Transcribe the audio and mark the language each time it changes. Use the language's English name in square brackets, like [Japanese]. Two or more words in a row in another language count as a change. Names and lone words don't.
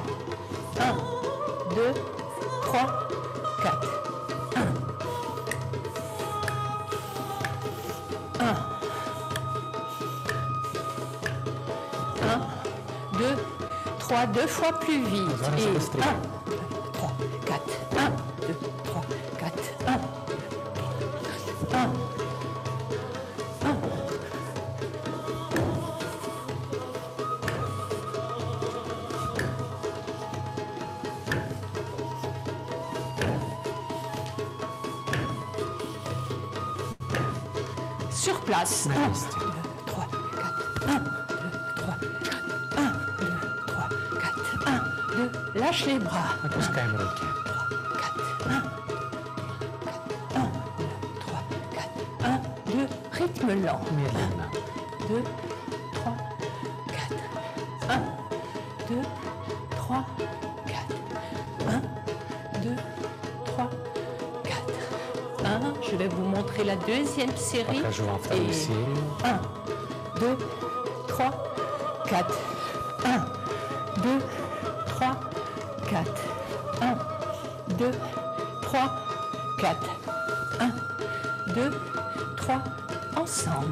[French] 1, 2, 3, 4. 1, 1, 1, 2, 3, 2 fois plus vite. [Russian] Два раза [French] Et [Russian] быстрее. [French] 1, 2, 3, 4, 1, 2, 3, 4, 1, 1, 1. Sur place. [Russian] На 1, месте. [French] 2, 3, 4, 1, 2, 3, 4, 1, 2, 3, 4, 1, 2. Lâche les bras. [Russian] Опускаем руки. [French] 4, 1, 1, 2, 3, 4, 1, 2. Rythme lent. [Russian] Медленно. [French] 2, 3, 4, 1, 2, 3, 4, 1, 2, 3, 4, 1. Je vais vous montrer la deuxième série. [Russian] Покажу вам вторую [French] Et [Russian] серию. [French] 1, 2, 3, 4, 1, 2, 3, 4, 1, 2, 3, 4, 1, 2, 3, ensemble.